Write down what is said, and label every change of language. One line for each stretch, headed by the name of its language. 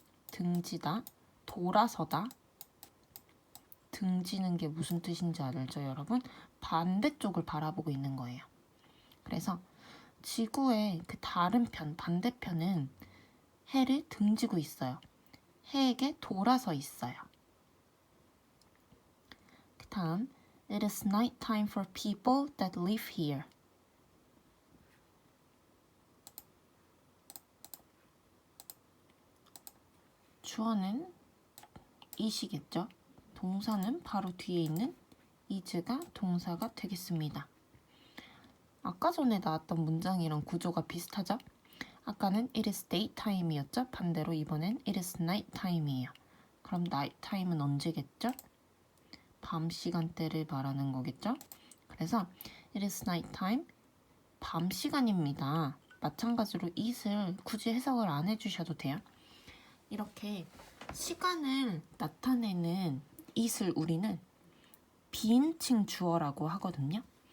Korean: 등지다, 돌아서다. 등지는 게 무슨 뜻인지 알죠, 여러분? 반대쪽을 바라보고 있는 거예요. 그래서 지구의 그 다른 편, 반대편은 해를 등지고 있어요. 해에게 돌아서 있어요. 그 다음,
English: It is night time for people that live here.
Korean: 주어는 is이겠죠? 동사는 바로 뒤에 있는 is가 동사가 되겠습니다. 아까 전에 나왔던 문장이랑 구조가 비슷하죠? 아까는
English: it is daytime
Korean: 이었죠? 반대로 이번엔
English: it is nighttime
Korean: 이에요. 그럼 nighttime은 언제겠죠? 밤 시간대를 말하는 거겠죠? 그래서
English: it is nighttime,
Korean: 밤 시간입니다. 마찬가지로 it을 굳이 해석을 안 해주셔도 돼요. 이렇게 시간을 나타내는 it을 우리는 비인칭 주어라고 하거든요.